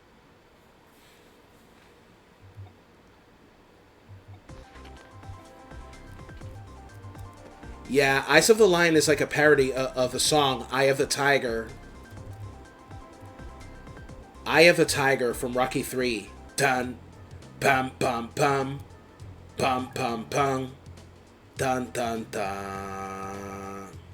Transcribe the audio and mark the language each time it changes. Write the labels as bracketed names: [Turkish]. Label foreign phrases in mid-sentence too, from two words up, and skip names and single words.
[English] Yeah, Eyes of the Lion is like a parody of the song Eye of the Tiger. Eye of the Tiger from Rocky 3. Dun, pum, pum, pum. Pum, pum, pum. Dun, dun, dun.